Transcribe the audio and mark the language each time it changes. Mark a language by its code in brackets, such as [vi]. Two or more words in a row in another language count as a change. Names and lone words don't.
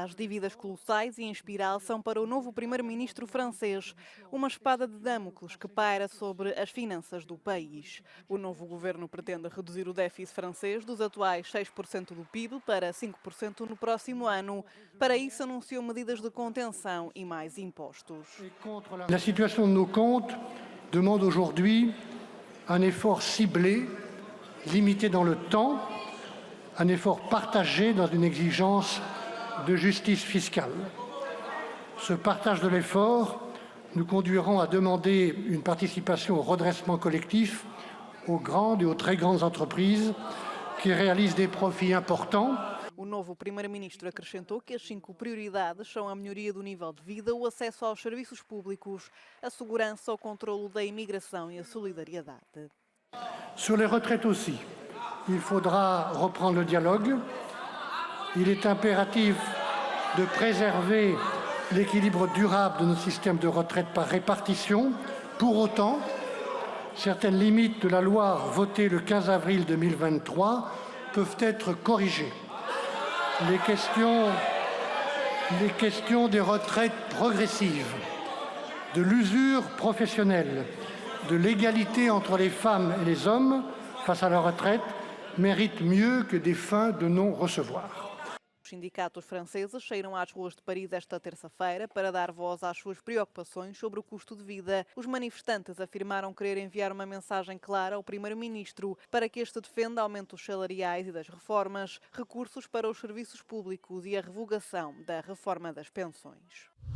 [pt] As dívidas colossais e em espiral são para o novo primeiro-ministro francês uma espada de Damocles que paira sobre as finanças do país. O novo governo pretende reduzir o déficit francês dos atuais 6% do PIB para 5% no próximo ano. Para isso, anunciou medidas de contenção e mais impostos. A situação [fr] de nos comptes demande aujourd'hui un effort ciblé, limité dans le temps, un effort partagé dans une exigence de justice fiscale. Ce partage de l'effort nous conduiront à demander une participation au redressement collectif aux grandes et aux très grandes entreprises qui réalisent des profits importants. [pt] O novo primeiro-ministro acrescentou que as 5 prioridades são a melhoria do nível de vida, o acesso aos serviços públicos, a segurança, o controlo da imigração e a solidariedade. [fr] Sur les retraites aussi, il faudra reprendre le dialogue. Il est impératif de préserver l'équilibre durable de nos systèmes de retraite par répartition. Pour autant, certaines limites de la loi votée le 15 avril 2023 peuvent être corrigées. Les questions des retraites progressives, de l'usure professionnelle, de l'égalité entre les femmes et les hommes face à la retraite méritent mieux que des fins de non-recevoir. [pt] Os sindicatos franceses saíram às ruas de Paris esta terça-feira para dar voz às suas preocupações sobre o custo de vida. Os manifestantes afirmaram querer enviar uma mensagem clara ao primeiro-ministro para que este defenda aumentos salariais e das reformas, recursos para os serviços públicos e a revogação da reforma das pensões.